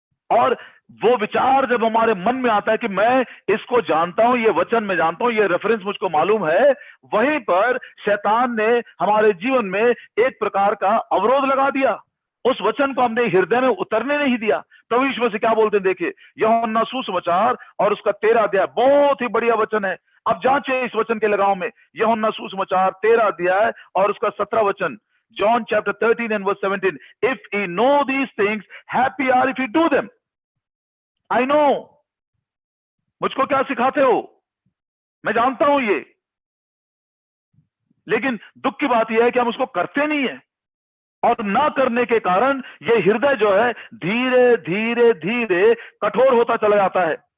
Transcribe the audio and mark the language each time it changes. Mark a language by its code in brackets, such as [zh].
[hi] और वो विचार जब हमारे मन में आता है कि मैं इसको जानता हूं, ये वचन में जानता हूं, ये रेफरेंस मुझको मालूम है, वहीं पर शैतान ने हमारे जीवन में एक प्रकार का अवरोध लगा दिया। उस वचन को हमने हृदय में उतरने नहीं दिया। प्रभु यीशु मसीह क्या बोलते हैं, देखिए यूहन्ना सुसमाचार और उसका 13 अध्याय, बहुत ही बढ़िया वचन है। अब जांचे इस वचन के लगाव में, यूहन्ना सुसमाचार 13 अध्याय और उसका 17 वचन, [en] John chapter 13 and verse 17, if ye know these things, happy are if you do them. I know, [hi] मुझको क्या सिखाते हो, मैं जानता हूं ये, लेकिन दुख की बात यह है कि हम उसको करते नहीं है। और ना करने के कारण ये हृदय जो है धीरे धीरे धीरे कठोर होता चला जाता है।